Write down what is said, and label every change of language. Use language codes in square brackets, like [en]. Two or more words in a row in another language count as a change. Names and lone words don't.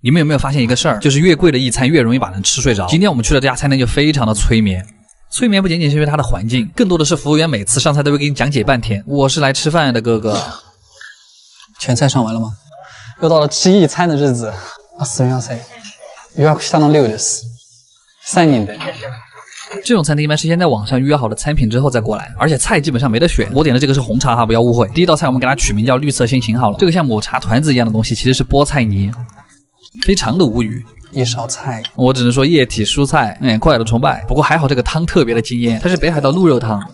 [zh] 你们有没有发现一个事儿，就是越贵的一餐越容易把人吃睡着？今天我们去的这家餐厅就非常的催眠。催眠不仅仅是因为它的环境，更多的是服务员每次上菜都会给你讲解半天。我是来吃饭的，哥哥。全菜上完了吗？又到了吃一餐的日子。 [ja] すみません。予約したの6です。3人で。 [zh] 这种餐厅一般是先在网上预约好的餐品之后再过来，而且菜基本上没得选。我点的这个是红茶哈，不要误会。第一道菜我们给它取名叫绿色心情好了，这个像抹茶团子一样的东西其实是菠菜泥，非常的无语。一勺菜，我只能说液体蔬菜，快乐的崇拜。不过还好这个汤特别的惊艳，它是北海道鹿肉汤，